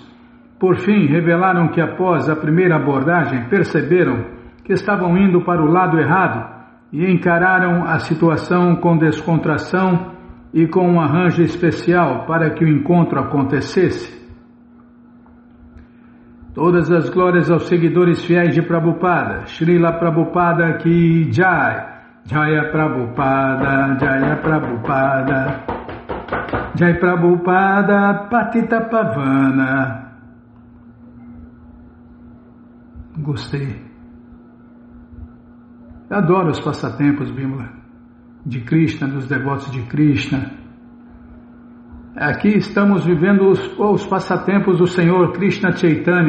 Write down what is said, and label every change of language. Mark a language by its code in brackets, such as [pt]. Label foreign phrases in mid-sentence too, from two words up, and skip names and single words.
[pt] Por fim, revelaram que após a primeira abordagem perceberam que estavam indo para o lado errado e encararam a situação com descontração e com um arranjo especial para que o encontro acontecesse. Todas as glórias aos seguidores fiéis de Prabhupada. [sa] श्रील प्रभुपाद की जय। जय प्रभुपाद, जय प्रभुपाद. जय प्रभुपाद पतित पावन. [pt] Gostei. Eu adoro os passatempos, Bimala, de Krishna, dos devotos de Krishna. Aqui estamos vivendo os passatempos do Senhor Krishna Chaitanya.